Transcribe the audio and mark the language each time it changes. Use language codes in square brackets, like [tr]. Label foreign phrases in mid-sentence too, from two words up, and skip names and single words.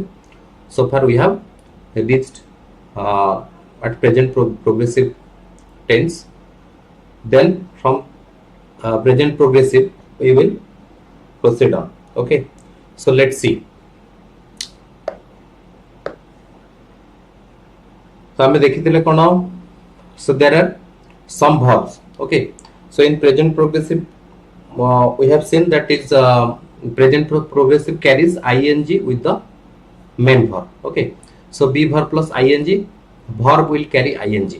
[en] So far we have reached at present progressive tense. Then from present progressive we will proceed on. Okay, so let's see. So [or] ଆମେ ଦେଖିଥିଲେ କଣ. [en] So there are some verbs. Okay, so in present progressive we have seen that is present progressive carries ing with the main verb. Okay, so be verb plus ing, verb will carry ing.